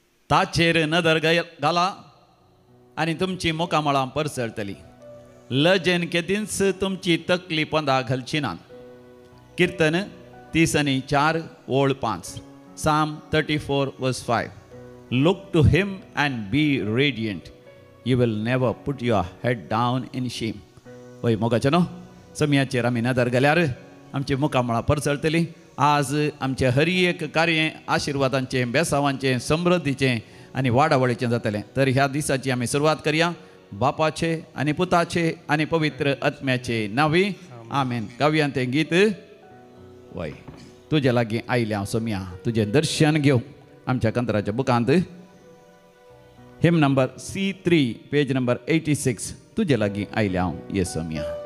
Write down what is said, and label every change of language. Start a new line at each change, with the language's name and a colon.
Konkani: ताचेर नदर घाला आनी तुमची मुखामळां परसळटली. लजेन केदींच तुमची तकली पंदा घालची नात. कीर्तन 30:4 ओळ 5.
English: Psalm 34:5. Look to him and be radiant. You will never put your head down in shame.
Konkani: वय मोगाचे न्हू समियाचेर आमी नदर घाल्यार आमची मुखामळां परसळटली. आज आमचें हर एक कार्य आशिर्वादांचें, बेसांवांचें, समृद्धीचें आनी वाडावळीचें जातलें. तर ह्या दिसाची आमी सुरवात करया बापाचे आनी पुताचे आनी पवित्र आत्म्याचे नांवी. आमेन. गावया तें गीत. वय तुजे लागीं आयल्या हांव सोम्या, तुजें दर्शन घेवं. आमच्या कंत्राच्या बुकांत him number C3 page number 86. तुजे लागीं आयल्या हांव ये सोम्या.